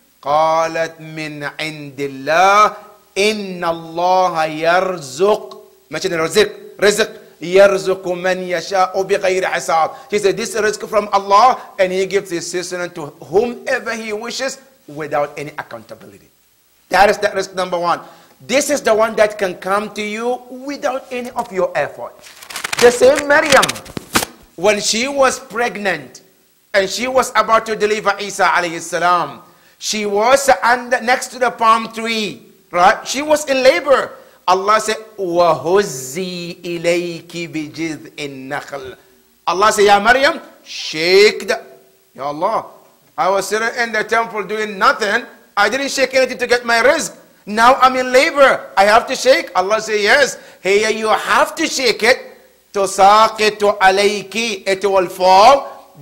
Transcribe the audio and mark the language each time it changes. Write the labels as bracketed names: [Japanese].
[Arabic] قالت من عند الله إن الله يرزق. [English] Mention rizq. [Arabic] يرزق من يشاء بغير حساب. [English] He said, this is risk from Allah, and he gives his sustenance to whomever he wishes without any accountability. That is that risk number one. This is the one that can come to you without any of your effort. The same Maryam, when she was pregnant and she was about to deliver Isa alayhi salam, she was next to the palm tree, right? She was in labor. Allah said, [Arabic] وَهُزِّي إِلَيْكِ بِجِذْءِ النَّخْلِ. [English] Allah said, Ya Maryam, shake the... Ya Allah, I was sitting in the temple doing nothing. I didn't shake anything to get my rizq. Now I'm in labor. I have to shake. Allah said, yes. Here you have to shake it. [Arabic] تُسَاقِطُ عَلَيْكِ. [English] It will fall.